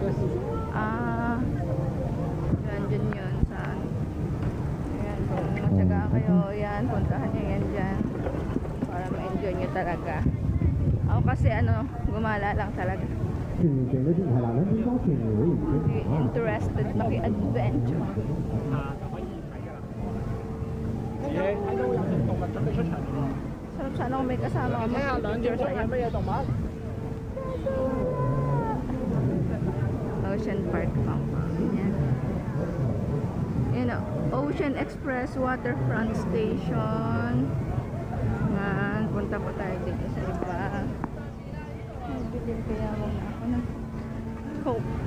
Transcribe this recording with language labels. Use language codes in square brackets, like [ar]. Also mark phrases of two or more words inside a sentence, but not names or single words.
[tl] Yan, dyan yun. Ayan, kung matyaga kayo, yan, puntahan nyo yan dyan. Para ma-enjoy nyo talaga. Ako kasi gumala lang talaga. Hindi interested maki-adventure. [yue] 睇到有隻動物準備出場喎。 [tl] Sarap sana kung may kasama ka [yue] 睇下兩隻 [tl] mag-picture [yue] 都係 [tl] sa'yo. [yue] 乜嘢動物？ [tl] Ocean Park Compound. Yan. Yan o. Ocean Express Waterfront Station. Yan. Punta po tayo dito sa iba. Bibili kaya muna ako ng Coke.